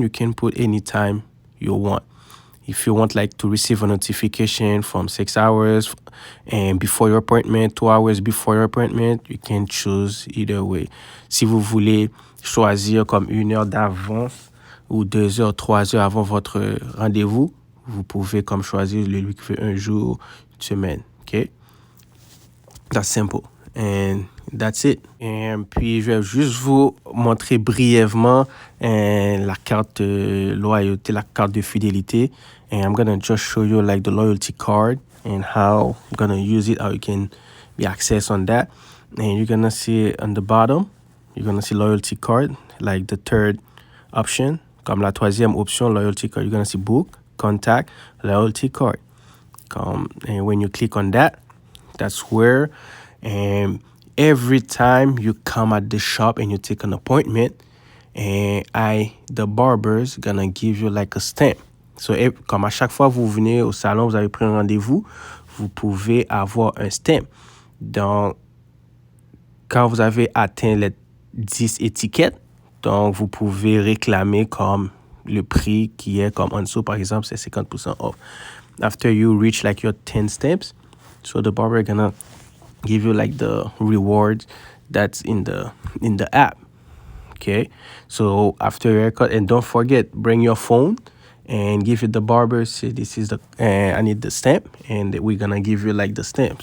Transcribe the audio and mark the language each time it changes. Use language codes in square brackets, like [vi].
[en] You can put any time you want. If you want like to receive a notification from 6 hours and before your appointment, 2 hours before your appointment, you can choose either way. [fr] Si vous voulez choisir comme 1 heure d'avance ou 2 heures, 3 heures avant votre rendez-vous, vous pouvez comme choisir lui qui fait 1 jour, 1 semaine. [en] Okay? That's simple. And that's it. [fr] Et puis, je vais juste vous montrer brièvement la carte de loyauté, la carte de fidélité. [en] And I'm going to just show you like the loyalty card and how I'm going to use it, how you can be access on that. And you're going to see on the bottom, you're going to see loyalty card, like the third option. [fr] Comme la troisième option, [en] loyalty card, you're going to see book, contact, loyalty card. And when you click on that, that's where every time you come at the shop and you take an appointment, and the barber's gonna give you like a stamp. [fr] So, comme à chaque fois vous venez au salon, vous avez pris un rendez-vous, vous pouvez avoir un stamp. Donc, quand vous avez atteint les 10 étiquettes, donc vous pouvez réclamer comme le prix qui est comme en dessous, par exemple, c'est 50% off. [en] After you reach like your 10 stamps, so the barber gonna give you like the reward that's in the app. Okay, so after your haircut, and don't forget, bring your phone and give it the barber, say this is the I need the stamp, and we're gonna give you like the stamp.